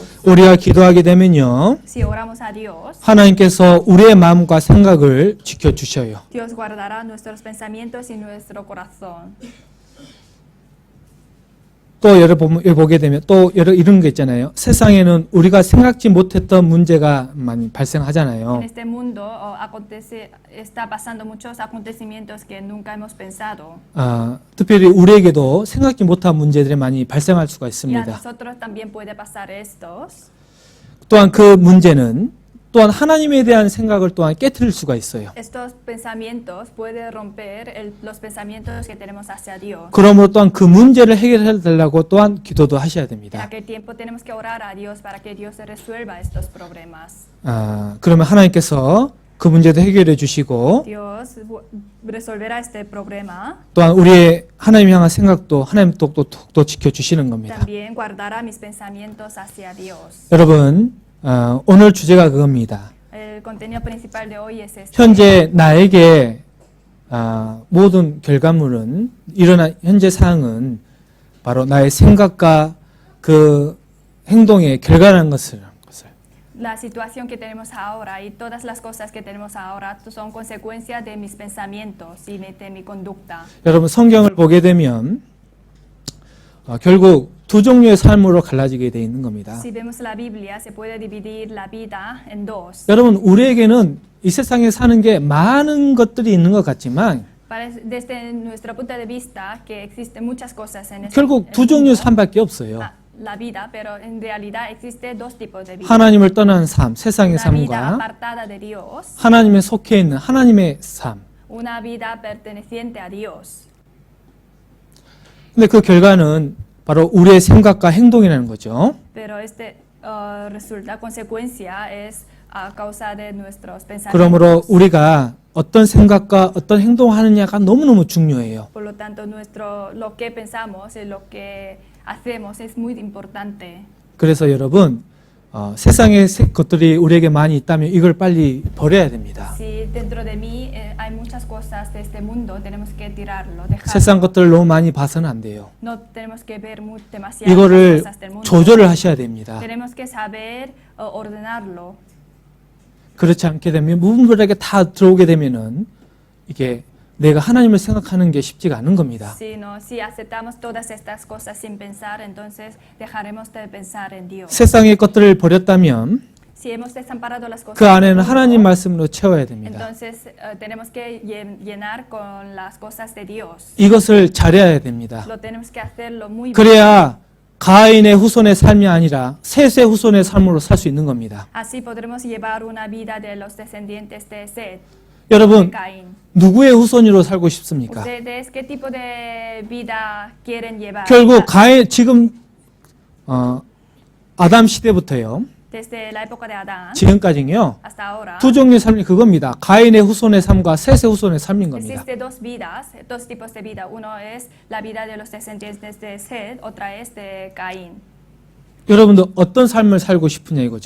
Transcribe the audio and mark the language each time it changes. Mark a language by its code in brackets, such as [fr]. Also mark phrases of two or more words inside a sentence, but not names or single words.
[ko] 우리가 기도하게 되면요. [es] Si oramos a Dios, [ko] 하나님께서 우리의 마음과 생각을 지켜주셔요. [es] Dios guardará nuestros pensamientos y nuestro corazón. [ko] 또 여러분 보게 되면 또 이런 게 있잖아요. 세상에는 우리가 생각지 못했던 문제가 많이 발생하잖아요. [es] En este mundo está pasando muchos acontecimientos que nunca hemos pensado. [ko] 특별히 우리에게도 생각지 못한 문제들이 많이 발생할 수가 [es] Y a [ko] 있습니다. [es] nosotros también puede pasar estos. [ko] 또한 그 문제는 또한 하나님에 대한 생각을 또한 깨트릴 수가 있어요. [es] Estos pensamientos pueden romper los pensamientos que tenemos hacia Dios. [ko] 그러므로 또한 그 문제를 해결해 달라고 또한 기도도 하셔야 [es] En [ko] 됩니다. [es] aquel tiempo tenemos que orar a Dios para que Dios resuelva estos problemas. [ko] 그러면 하나님께서 그 문제도 해결해 주시고 [es] Dios resolverá este problema. [ko] 또한 우리의 하나님 향한 생각도 하나님 또 지켜주시는 겁니다. [es] También guardará mis pensamientos hacia Dios. [ko] 여러분 오늘 주제가 그겁니다. [es] El contenido principal de hoy es este. [ko] 현재 나에게 모든 결과물은 일어난 현재 사항은 바로 나의 생각과 그 행동의 결과라는 것을 [es] La situación que tenemos ahora y todas las cosas que tenemos ahora son consecuencias de mis pensamientos y de mi conducta. [ko] 여러분 성경을 보게 되면 결국 두 종류의 삶으로 갈라지게 되어 있는 겁니다. [es] Si vemos la Biblia, se puede dividir la vida en dos. [ko] 여러분 우리에게는 이 세상에 사는 게 많은 것들이 있는 것 같지만 [es] Desde nuestro punto de vista, que existen muchas cosas en este [ko] 결국 두 종류의 삶밖에 없어요. [es] la vida, pero en realidad existe dos tipos de vida. [ko] 하나님을 떠난 삶, 세상의 [es] Una vida [ko] 삶과 [es] apartada de Dios, [ko] 하나님에 속해 있는 하나님의 삶. [es] una vida perteneciente a Dios. [ko] 근데 그 결과는 바로 우리의 생각과 행동이라는 거죠. [es] Pero resulta consecuencia es a causa de nuestros pensamientos. [ko] 그러므로 우리가 어떤 생각과 어떤 행동을 하느냐가 너무너무 중요해요. [es] Por lo tanto, lo que pensamos y lo que hacemos es muy importante. [ko] 그래서 여러분 세상의 것들이 우리에게 많이 있다면 이걸 빨리 버려야 됩니다. [es] Si dentro de mí hay muchas cosas de este mundo, tenemos que tirarlo, dejarlo. [ko] 세상 것들을 너무 많이 봐서는 안 돼요. [es] No tenemos que ver demasiadas [ko] 이거를 [es] cosas del mundo. [ko] 조절을 하셔야 됩니다. [es] Tenemos que saber ordenarlo. [ko] 그렇지 않게 되면 무분별하게 다 들어오게 되면은 이게 내가 하나님을 생각하는 게 쉽지가 않은 겁니다. [es] Si aceptamos todas estas cosas sin pensar, entonces dejaremos de pensar en Dios. [ko] 세상의 것들을 버렸다면 [es] Si hemos desamparado las cosas [ko] 그 안에는 [es] del mundo, [ko] 하나님 말씀으로 채워야 됩니다. [es] entonces tenemos que llenar con las cosas de Dios. [ko] 이것을 잘해야 됩니다. [es] Lo tenemos que hacerlo muy bien. [ko] 그래야 가인의 후손의 삶이 아니라 셋의 후손의 삶으로 살 수 있는 겁니다. [es] Así podremos llevar una vida de los descendientes de Seth, de [ko] 여러분, [es] Caín. [ko] 누구의 후손으로 살고 싶습니까? [es] ¿Ustedes qué tipo de vida quieren llevar? [ko] 결국 가인 지금 아담 시대부터요. [es] Desde la época de Adán [ko] 지금까지요. [es] hasta ahora [ko] 두 종류의 삶이 그겁니다. 가인의 후손의 삶과 셋의 후손의 삶인 겁니다. [es] existe dos vidas, dos tipos de vida. Uno es la vida de los descendientes de Seth, otra es de Caín. [ko] 여러분도 어떤 삶을 살고 싶으냐 이거죠.